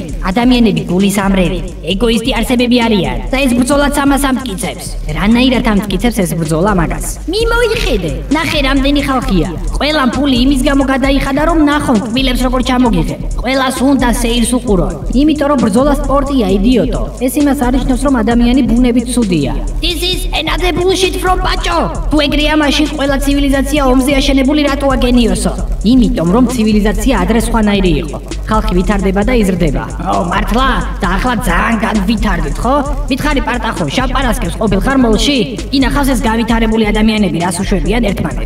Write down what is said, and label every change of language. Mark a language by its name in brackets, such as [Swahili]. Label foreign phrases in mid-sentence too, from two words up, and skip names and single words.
[Georgian] ადამიანები გულისამრევი, ეგოისტი არსებები არიან და ეს ბრძოლაც ამას ამტკიცებს. რანაირად ამტკიცებს ეს ბრძოლა მაგას? მიმოიხედე, ნახე რამდენი ხალხია. ყველამ ფული იმის გამო გადაიხადა, რომ ნახონ კბილებს როგორ ჩამოგიღებ. ყველას უნდა სეირს უყურო. იმიტომ რომ ბრძოლა სპორტია, იდიოტო. ეს იმას არნიშნავს, რომ ადამიანი ბუნებით ცუდია. [English] This is another bullshit from Pacho. [Georgian] თუ ეგრეა, მაშინ ყველა ცივილიზაცია ომზე აშენებული რატოა გენიოსო? იმიტომ რომ ცივილიზაცია ადრე სხვანაირი იყო. ხალხი ვითარდება და იზრდება. მართლა? და ახლა ძალიან განვითარდით, ხო? მითხარი პარტახო, შაპარასკევს ყოფილ ხარ მოლში? ინახავს ეს გავითარებული ადამიანები რას უშვებიან ერთმანეთს.